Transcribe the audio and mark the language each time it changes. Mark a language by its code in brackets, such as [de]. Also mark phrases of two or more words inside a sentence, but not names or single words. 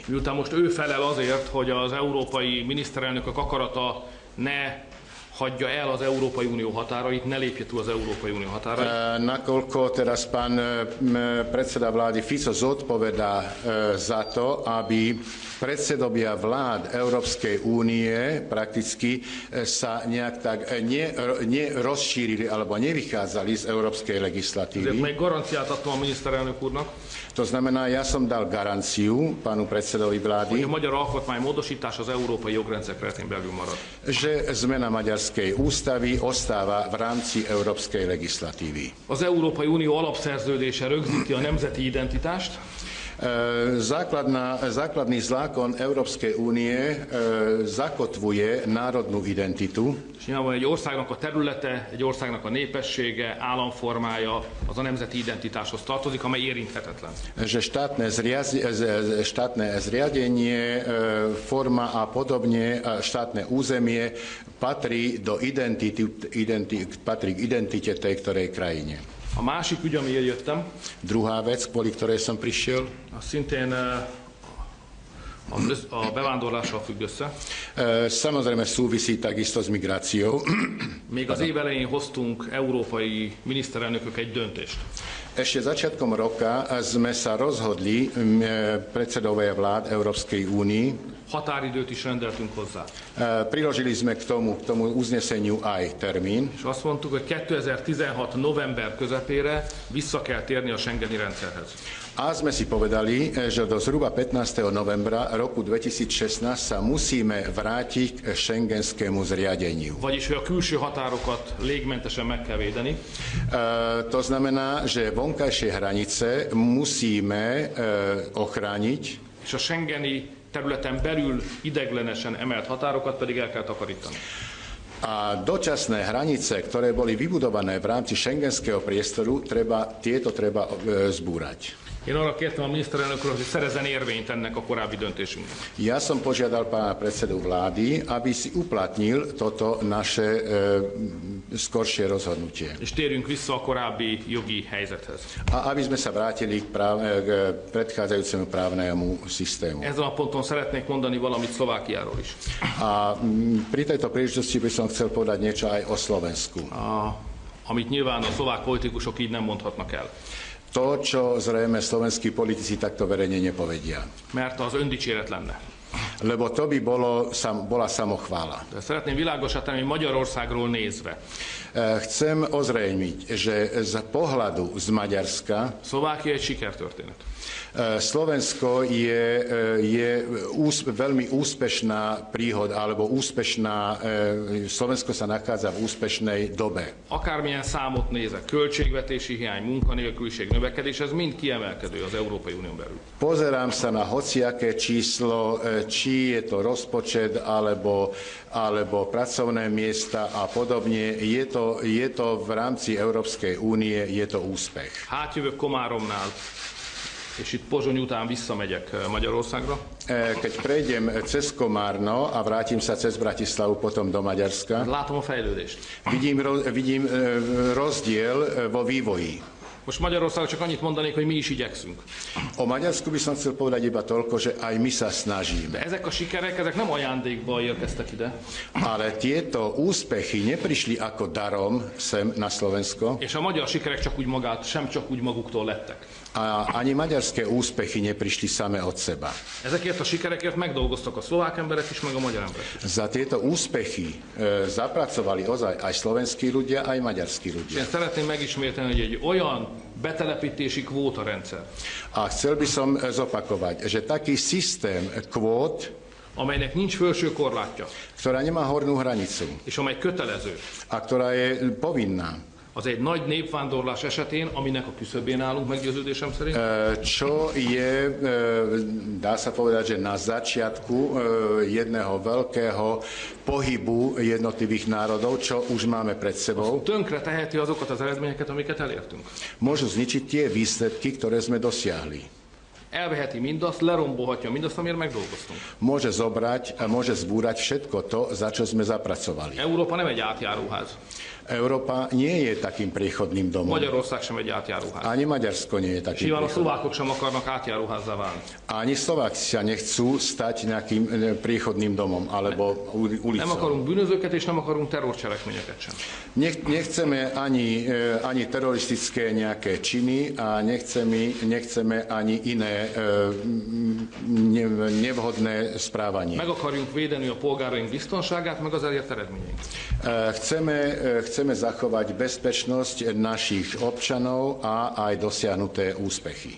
[hu] Miután most ő felel azért, hogy az európai miniszterelnökök akarata ne hagyja el az Európai Unió határait, ne lépje túl az Európai Unió határait. [sk] Nakoľko teraz pán predseda vlády Fico zodpovedá za to, aby predsedovia vlád Európskej únie prakticky sa nejak tak nerozšírili alebo nevychádzali z európskej legislatívy. [hu] Ezért meg garanciát adtam a miniszterelnök úrnak, [sk] to znamená, ja som dal garanciu pánu predsedovi vlády, [hu] hogy a magyar alkotmány módosítás az európai jogrendszer keretén belül marad. [sk] Že zmena maďarskej ústavy ostáva v rámci európskej legislatívy. [hu] Az Európai Unió alapszerződése rögzíti a nemzeti identitást. [sk] Základný zákon Európskej únie zakotvuje národnú identitu. [hu] És nyilván egy országnak a területe, egy országnak a népessége, államformája az a nemzeti identitáshoz tartozik, amely érinthetetlen. [sk] Že štátne zriadenie, forma a podobne, štátne územie patrí k identite tej ktorej krajine. [hu] A másik ügy, amiért jöttem, [sk] druhá vec, kvôli ktorej som prišiel, [hu] az szintén a bevándorlással függ össze. [sk] Samozrejme súvisí takisto s migráciou. [hu] Még az év elején hoztunk európai miniszterelnökök egy döntést. [sk] Ešte začiatkom roka sme sa rozhodli predsedovia vlád Európskej únii, [hu] határidőt is rendeltünk hozzá. [sk] Priložili sme k tomu uzneseniu aj termín. [hu] És azt mondtuk, hogy 2016 november közepére vissza kell térni a Schengeni rendszerhez. [sk] A sme si povedali, že do zhruba 15. novembra roku 2016 sa musíme vrátiť k schengenskému zriadeniu. [hu] Vagyis, hogy a külső határokat légmentesen meg kell védeni. [sk] To znamená, že vonkajšie hranice musíme ochrániť. [hu] És a Schengeni területen belül ideiglenesen emelt határokat pedig el kell takarítani. [sk] A dočasné hranice, ktoré boli vybudované v rámci schengenského priestoru, tieto treba zbúrať. [hu] Én arra kértem a miniszterelnökről, hogy szerezzen érvényt ennek a korábbi döntésünknek. [sk] Ja som požiadal pána predsedu vlády, aby si uplatnil toto naše skoršie rozhodnutie. [hu] És térjünk vissza a korábbi jogi helyzethez. [sk] A aby sme sa vrátili k predchádzajúcemu právnemu systému. [hu] Ezen a ponton szeretnék mondani valamit Szlovákiáról is. [sk] A pri tejto príležitosti by som chcel povedať niečo aj o Slovensku. [hu] Amit nyilván a szlovák politikusok így nem mondhatnak el. [sk] To, čo zrejme slovenskí politici takto verejne nepovedia. [hu] Mert az öndicséret lenne. [sk] Lebo to by bola samochvála. [hu] De szeretném világosá tenni, hogy Magyarországról nézve. [sk] Chcem ozrejmiť, že z pohľadu z Maďarska [hu] Szlovákia egy sikertörténet. [sk] Slovensko je veľmi úspešná príhoda, alebo Slovensko sa nachádza v úspešnej dobe. [hu] Akármilyen számot nézek, költségvetési hiány, munkanélküliség, növekedés, ez mind kiemelkedő az Európai Unión belül. [sk] Pozerám sa na hociaké číslo, či je to rozpočet, alebo pracovné miesta a podobne. Je to v rámci Európskej únie, je to úspech. [hu] Átjövök Komáromnál, és itt Pozsony után visszamegyek Magyarországra. [sk] Keď prejdem cez Komárno a vrátim sa cez Bratislavu potom do Maďarska, [hu] látom a fejlődést. [sk] Vidím rozdiel vo vývoji. [hu] Most Magyarországon csak annyit mondanék, hogy mi is igyekszünk. [sk] O Maďarsku by som chcel povedať iba toľko, že aj my sa snažíme. [hu] De ezek a sikerek, ezek nem ajándékba érkeztek ide. [sk] Ale tieto úspechy neprišli ako darom sem na Slovensko. [hu] És a magyar sikerek csak úgy maguktól lettek. [sk] A ani maďarské úspechy neprišli same od seba. [hu] Ezekért a sikerekért megdolgoztak a szlovák emberek is, meg a magyar emberek is. [sk] Za tieto úspechy zapracovali ozaj aj slovenskí ľudia, aj maďarskí ľudia. [hu] Én szeretném megismételni, hogy egy olyan betelepítési kvótarendszer. [sk] A chcel by som zopakovať, že taký systém kvót, [hu] amelynek nincs felső korlátja, [sk] ktorá nemá hornú hranicu, [hu] és amely kötelező, [sk] a ktorá je povinná, [hu] az egy nagy népvándorlás esetén, aminek a küszöbén állunk meggyőződésem szerint. [sk] Čo je, dá sa povedať, že na začiatku jedného veľkého pohybu jednotlivých národov, čo už máme pred sebou. [hu] Tönkre teheti azokat az eredményeket, amiket elértünk. [sk] Môžu zničiť tie výsledky, ktoré sme dosiahli. [hu] Elveheti mindazt, lerombolhatja mindazt, amiért megdolgoztunk. [sk] Môže zobrať a môže zbúrať všetko to, za čo sme zapracovali. [hu] Európa nem egy átjáróház. [sk] Európa nie je takým priechodným domom. [hu] Magyarország sem egy átjáróház. [sk] Ani Maďarsko nie je takým priechodným. [hu] A Szlovákok sem akarnak átjáróházzá válni. [sk] Ani Szlováci sa nechcú stať nejakým priechodným domom alebo ulicou. [hu] Nem akarunk bűnözőket és nem akarunk terrorcselekményeket sem. [sk] Nechceme ani teroristické nejaké činy a nechceme ani iné nevhodné správanie. [hu] Meg akarjunk védeni a polgáraink biztonságát, meg az elért eredményeink. [sk] Chceme zachovať bezpečnosť našich občanov a aj dosiahnuté úspechy.